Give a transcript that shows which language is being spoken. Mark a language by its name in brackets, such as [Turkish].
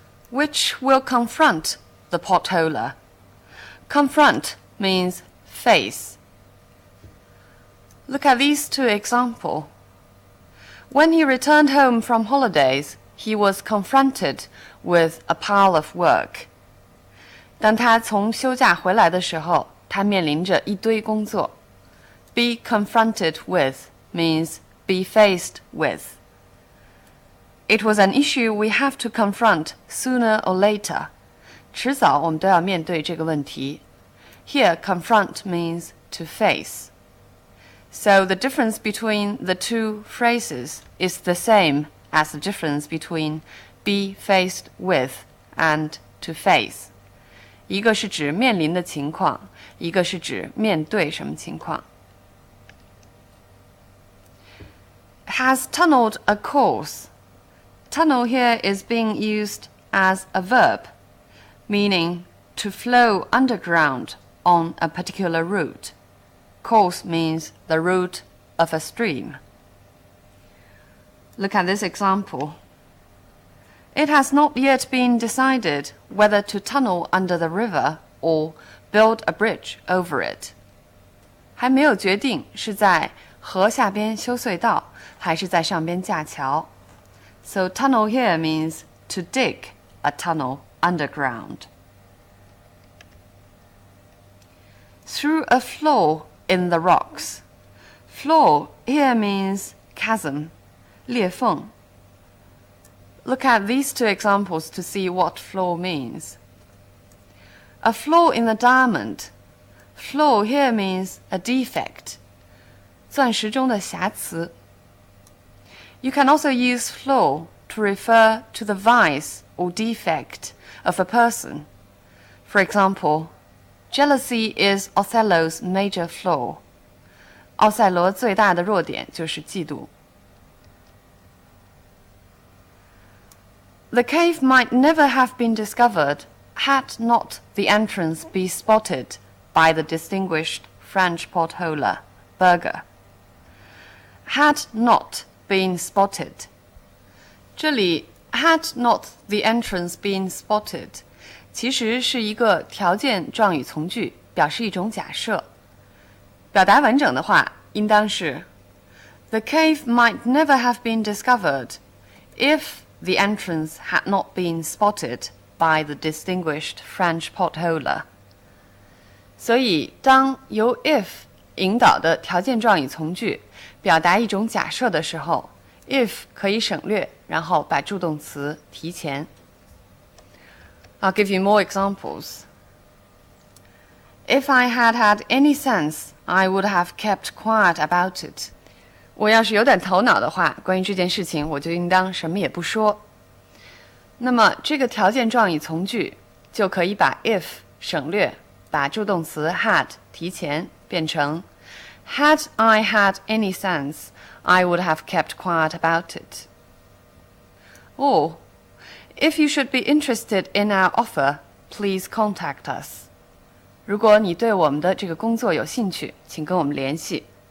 [English] Which will confront the potholer. Confront means face. Look at these two examples. When he returned home from holidays, he was confronted with a pile of work. [Chinese] 当他从休假回来的时候，他面临着一堆工作。 [English] Be confronted with means be faced with. It was an issue we have to confront sooner or later. [Chinese] 迟早我们都要面对这个问题。 [English] Here, confront means to face. So the difference between the two phrases is the same as the difference between be faced with and to face. [Chinese] 一个是指面临的情况，一个是指面对什么情况。 [English] Has tunneled a course. Tunnel here is being used as a verb, meaning to flow underground on a particular route. Course means the route of a stream. Look at this example. It has not yet been decided whether to tunnel under the river or build a bridge over it. [Chinese] 还没有决定是在河下边修隧道，还是在上边架桥。 [English] So tunnel here means to dig a tunnel underground. Through a flaw in the rocks. Flaw here means chasm, [Chinese] 裂缝。 [English] Look at these two examples to see what flaw means. A flaw in the diamond. Flaw here means a defect, [Chinese] 钻石中的瑕疵。 [English] You can also use flaw to refer to the vice or defect of a person. For example, jealousy is Othello's major flaw. [Chinese] 奥赛罗最大的弱点就是嫉妒。 [English] The cave might never have been discovered had not the entrance be spotted by the distinguished French potholer, Berger. Had not been spotted. [Chinese] 这里 [English] had not the entrance been spotted [Chinese] 其实是一个条件状语从句，表示一种假设。表达完整的话，应当是 [English] The cave might never have been discovered if the entrance had not been spotted by the distinguished French potholer. [Chinese] 所以，当由 if 引导的条件状语从句表达一种假设的时候 if 可以省略，然后把助动词提前。 [English] I'll give you more examples. If I had had any sense, I would have kept quiet about it. [Chinese] 我要是有点头脑的话，关于这件事情，我就应当什么也不说。那么这个条件状语从句就可以把 if 省略，把助动词 had 提前，变成 [English] Had I had any sense, I would have kept quiet about it. Or, if you should be interested in our offer, please contact us. [Chinese] 如果你对我们的这个工作有兴趣，请跟我们联系。